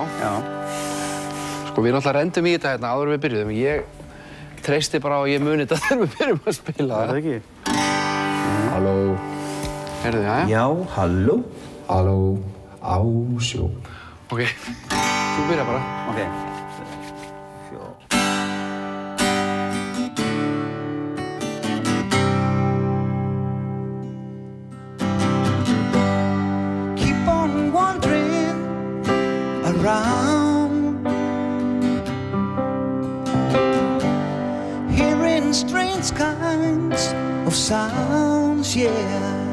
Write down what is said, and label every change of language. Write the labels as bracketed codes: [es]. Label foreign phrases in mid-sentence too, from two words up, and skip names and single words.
[is] Sko við náttúrulega rendum í þetta hérna áður en við byrjuðum. Ég treysti bara á að ég muni þetta þegar við byrjum að spila það. Er það ekki? Halló. Heyrðu, jæja? Já, halló. Halló. Ásjó. Ok, þú byrja bara. Ok. [en] Keep on wandering around, hearing strange kinds of sounds, yeah.